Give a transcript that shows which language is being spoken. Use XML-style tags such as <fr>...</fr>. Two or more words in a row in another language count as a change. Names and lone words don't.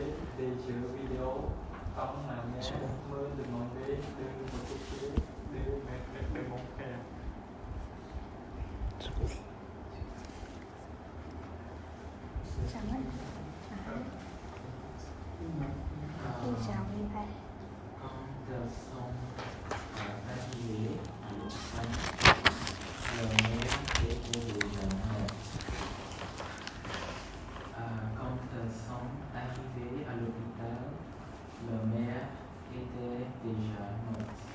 <fr>des jeux vidéo comme ma mère me demandait de m'occuper de mon frère.</fr> <vi>Chẳng hạn. Tôi chào người thầy.</vi> <fr>Quand elles sont arrivées à l'hôpital, leur mère était déjà morte. Quand elles sont arrivées à l'hôpital, leur mère était déjà morte.</fr>